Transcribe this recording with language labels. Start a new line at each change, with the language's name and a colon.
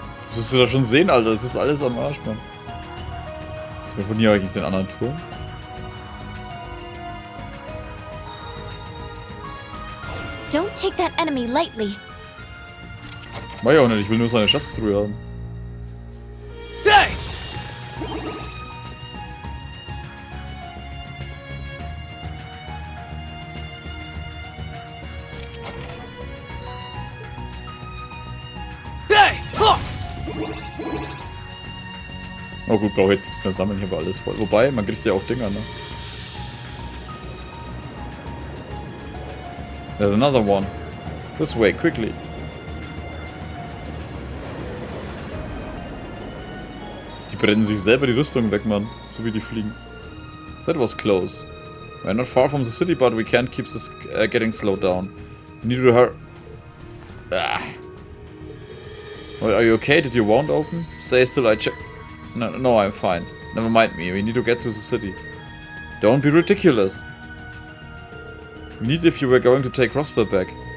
German: Das wirst du da schon sehen, Alter. Das ist alles am Arsch, Mann. Ist mir von hier eigentlich den anderen Turm?
English: Don't take that enemy lightly.
German: Mach ich auch nicht, ich will nur seine Schatztruhe haben. Oh gut, brauche jetzt nichts mehr sammeln, hier war alles voll. Wobei, man kriegt ja auch Dinger, ne?
English: There's another one. This way, quickly.
German: Die brennen sich selber die Rüstung weg, Mann. So wie die fliegen.
English: That was close. We're not far from the city, but we can't keep this getting slowed down. We need to hurry. Ah. Well, are you okay? Did your wound open? Stay still, I check. No, I'm fine. Never mind me. We need to get to the city. Don't be ridiculous. We need if you were going to take Crossbell back.